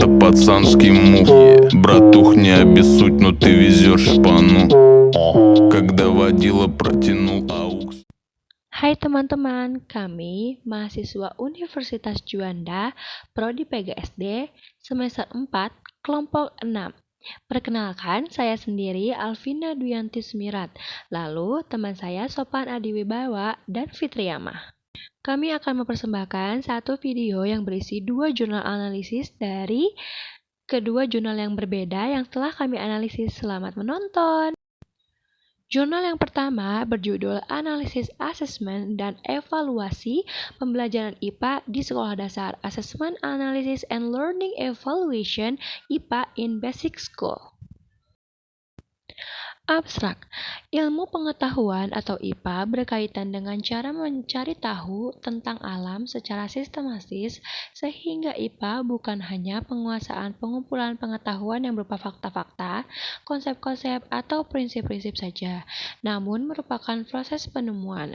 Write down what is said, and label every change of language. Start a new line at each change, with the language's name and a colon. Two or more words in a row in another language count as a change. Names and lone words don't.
Russian: пацанский мув. Братух, не обессудь, но ты везешь шпану. Когда водила протянул аукс.
Indonesian: Hai teman-teman, kami mahasiswa Universitas Juanda, Prodi PGSD, semester 4, kelompok 6. Perkenalkan, saya sendiri Alvina Duyanti Sumirat, lalu teman saya Sopan Adiwibawa dan Fitriamah. Kami akan mempersembahkan satu video yang berisi 2 jurnal analisis dari kedua jurnal yang berbeda yang telah kami analisis. Selamat menonton! Jurnal yang pertama berjudul Analisis Asesmen dan Evaluasi Pembelajaran IPA di Sekolah Dasar,
English: Assessment Analysis and Learning Evaluation IPA in Basic School.
Indonesian: Abstrak, ilmu pengetahuan atau IPA berkaitan dengan cara mencari tahu tentang alam secara sistematis, sehingga IPA bukan hanya penguasaan pengumpulan pengetahuan yang berupa fakta-fakta, konsep-konsep, atau prinsip-prinsip saja, namun merupakan proses penemuan.